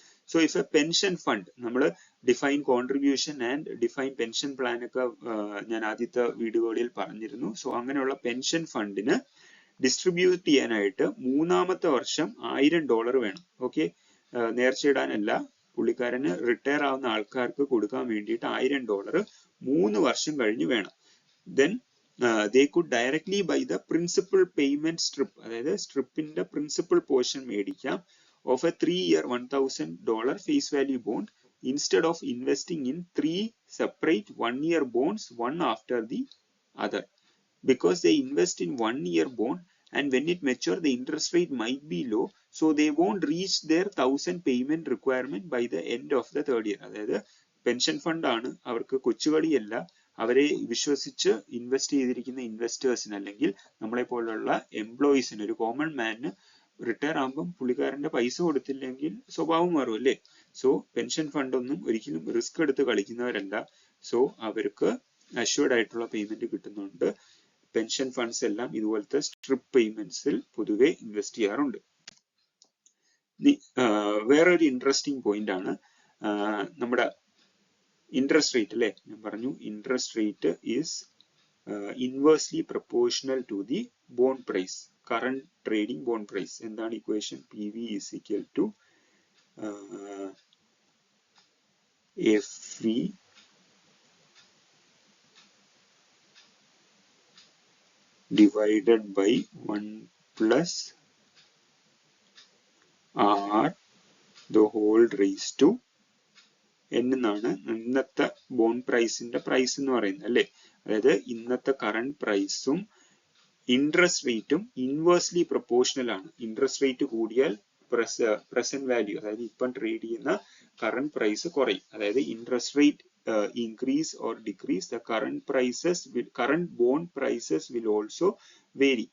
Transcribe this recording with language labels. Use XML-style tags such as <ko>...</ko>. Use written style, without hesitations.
<en>so if a pension fund,</en> <ml>നമ്മൾ define contribution and define pension plan ഒക്കെ ഞാൻ ആദ്യത്തെ വീഡിയോകളിൽ പറഞ്ഞിരുന്നു. സോ അങ്ങനെയുള്ള പെൻഷൻ ഫണ്ടിന് ഡിസ്ട്രിബ്യൂട്ട് ചെയ്യാനായിട്ട് മൂന്നാമത്തെ വർഷം $1000 വേണം. ഓക്കെ, നേർച്ചയിടാനല്ല, പുള്ളിക്കാരന് റിട്ടയർ ആവുന്ന ആൾക്കാർക്ക് കൊടുക്കാൻ വേണ്ടിയിട്ട് $1000 3 വർഷം കഴിഞ്ഞ് വേണം.</ml> <en>then they could directly buy the principal payment strip,</en> <ml>അതായത് സ്ട്രിപ്പിന്റെ പ്രിൻസിപ്പൽ പോർഷൻ മേടിക്കാം</ml> <en>of a 3-year $1000 face value bond instead of investing in 3 separate 1-year bonds, one after the other, because they invest in 1-year bond and when it mature the interest rate might be low, so they won't reach their 1000 payment requirement by the end of the 3rd year.</en> <ml>അതായത് pension fund ആണ്, അവർക്ക് കൊച്ചുകളിയല്ല, അവരെ വിശ്വസിച്ച് invest ചെയ്തിരിക്കുന്ന ഇൻവെസ്റ്റേഴ്സിന് അല്ലെങ്കിൽ നമ്മളെ പോലുള്ള എംപ്ലോയീസിന്, ഒരു കോമൺ മാനിന് റിട്ടയർ ആകുമ്പോൾ പുള്ളിക്കാരന്റെ പൈസ കൊടുത്തില്ലെങ്കിൽ സ്വഭാവം മാറും, അല്ലേ? സോ പെൻഷൻ ഫണ്ട് ഒന്നും ഒരിക്കലും റിസ്ക് എടുത്ത് കളിക്കുന്നവരല്ല. സോ അവർക്ക് അഷ്യൂർഡ് ആയിട്ടുള്ള പേയ്മെന്റ് കിട്ടുന്നുണ്ട്. പെൻഷൻ ഫണ്ട്സ് എല്ലാം ഇതുപോലത്തെ സ്ട്രിപ്പ് പേയ്മെന്റ്സിൽ പൊതുവെ ഇൻവെസ്റ്റ് ചെയ്യാറുണ്ട്. വേറൊരു ഇൻട്രസ്റ്റിംഗ് പോയിന്റ് ആണ് നമ്മുടെ ഇൻട്രസ്റ്റ് റേറ്റ്, അല്ലെ? ഞാൻ പറഞ്ഞു</ml> <en>Interest rate is inversely proportional to the bond price, current trading bond price.</en> <ml>എന്താണ് equation?</ml> <en>PV is equal to FV divided by 1 plus R the whole raised to N</en> <ml>എന്നാണ് ഇന്നത്തെ bond പ്രൈസിന്റെ price എന്ന് പറയുന്നത്, അല്ലെ? അതായത് ഇന്നത്തെ കറന്റ് പ്രൈസും interest റേറ്റും ഇൻവേഴ്സ്ലി പ്രൊപ്പോർഷണൽ ആണ്. ഇൻട്രസ്റ്റ് റേറ്റ് കൂടിയാൽ പ്രസന്റ് വാല്യൂ, അതായത് ഇപ്പം ട്രേഡ് ചെയ്യുന്ന കറന്റ് പ്രൈസ് കുറയും. അതായത്</ml> <en>Interest rate increase or decrease, the current bond prices will also vary.</en>